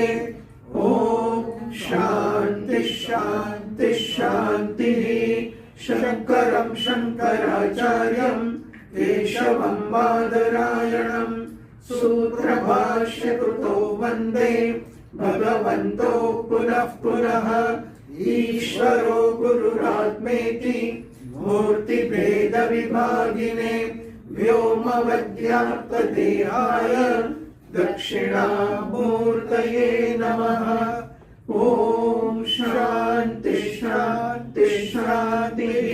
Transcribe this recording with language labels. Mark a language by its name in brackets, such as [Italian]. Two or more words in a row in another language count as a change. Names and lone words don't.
[Sanskrit] ओम शांति शांति शांति. शंकरं शंकराचार्यं केशवं बादरायणं सूत्रभाष्यकृतो वंदे भगवन्तो पुनः पुनः. ईश्वरो गुरुरात्मेति मूर्तिभेद विभागिने व्योमवद्व्याप्तदेहाय दक्षिणामूर्तये नमः. ओम शांति शांति शांति.